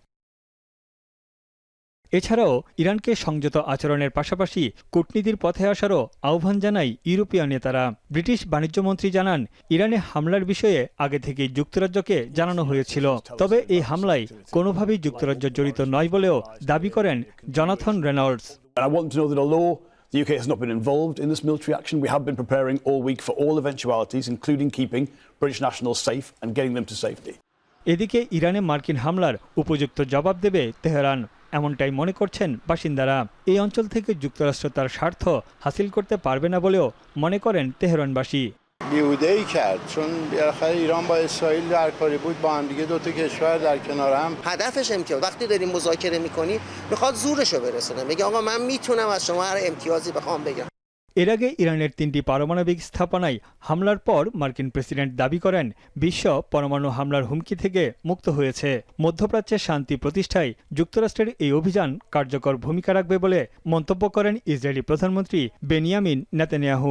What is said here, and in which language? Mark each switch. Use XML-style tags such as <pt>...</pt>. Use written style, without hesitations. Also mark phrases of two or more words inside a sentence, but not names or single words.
<bn>এছাড়াও ইরানকে সংযত আচরণের পাশাপাশি কূটনীতির পথে আসারও আহ্বান জানায় ইউরোপীয় নেতারা। ব্রিটিশ বাণিজ্যমন্ত্রী জানান, ইরানে হামলার বিষয়ে আগে থেকেই যুক্তরাজ্যকে জানানো হয়েছিল। তবে এই হামলায় কোনোভাবেই যুক্তরাজ্য জড়িত নয় বলেও দাবি করেন জনাথন রেনল্ডস।</bn> <en>The UK has not been involved in this military action. We have been preparing all week for all eventualities, including keeping British nationals safe and getting them to safety.</en> <bn>এদিকে ইরানে মার্কিন হামলার উপযুক্ত জবাব দেবে তেহরান, এমনটাই মনে করছেন বাসিন্দারা। এই অঞ্চল থেকে যুক্তরাষ্ট্র তার স্বার্থ হাসিল করতে পারবে না বলেও মনে করেন তেহরানবাসী।</bn> <fa>بیهوده‌ای کرد چون بالاخره ایران با اسرائیل در کاری بود، با هم دیگه دو تا کشور در کنار هم. هدفش امتیاز. وقتی داریم مذاکره می‌کنی میخواد زورشو برسونه، میگه آقا من میتونم از شما هر امتیازی بخوام بگیرم।</fa> <bn>এর আগে ইরানের 3টি পারমাণবিক স্থাপনায় হামলার পর মার্কিন প্রেসিডেন্ট দাবি করেন বিশ্ব পরমাণু হামলার হুমকি থেকে মুক্ত হয়েছে। মধ্যপ্রাচ্যে শান্তি প্রতিষ্ঠায় যুক্তরাষ্ট্রের এই অভিযান কার্যকর ভূমিকা রাখবে বলে মন্তব্য করেন ইসরায়েলি প্রধানমন্ত্রী বেনিয়ামিন নেতানিয়াহু।</bn>